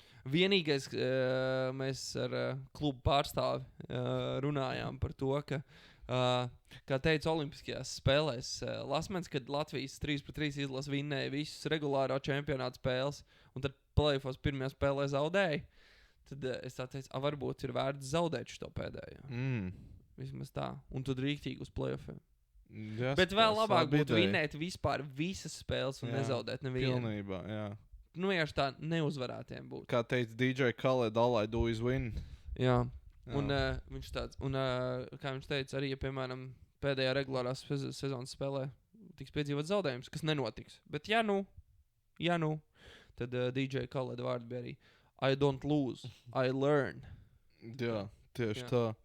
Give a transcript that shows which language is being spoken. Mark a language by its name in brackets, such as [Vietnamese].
[Latvian] Vienīgais, mēs ar klubu pārstāvi runājām par to, ka, kā teica Olimpiskajās spēlēs, Lasmens, kad Latvijas 3-3 izlas vinnēja visas regulārā čempionāta spēles, un tad play-offs pirmajā spēlē zaudēja, tad es tā teicu, varbūt ir vērts zaudēt šo pēdējo. Vismaz tā. Un tad rīktīgi uz play-offiem. Bet vēl labāk būtu vinnēt vispār visas spēles un nezaudēt nevienu. Pilnībā, jā. Vienkārši tā neuzvarētiem būtu. Kā teica DJ Khaled, [English] all I do is win. [Latvian] Jā. Un viņš tāds, un kā viņš teica, arī, ja, piemēram, pēdējā regulārās sezonas spēlē tiks piedzīvot zaudējums, kas nenotiks. Bet ja nu, tad DJ Khaled vārdi bija arī [English] I don't lose, I learn. [Latvian] Jā, tieši tā.